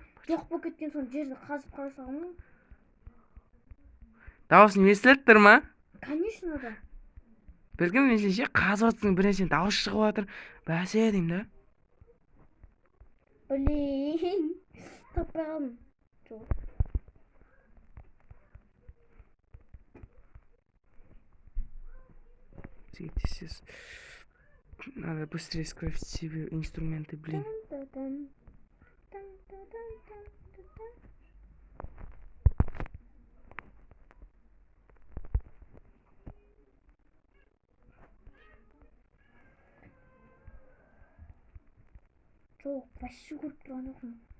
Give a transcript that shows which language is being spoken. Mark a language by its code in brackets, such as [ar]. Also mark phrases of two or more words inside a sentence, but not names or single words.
[kk] Жоқ болып кеткен соң жерді қазып қара саламын. Дауысың естіліп тұр ма? [ru] Конечно да. [kk] Бәлкім мен сенше қазып жатсың, бірден сен дауыс шығып жатыр. Бәсе деймін да. Блин. Таппай қалдым. Жоқ. [ru] Сейчас надо быстрее скрафтить себе инструменты, блин. [kk] Жоқ, вообще көріп тұрған жоқпын.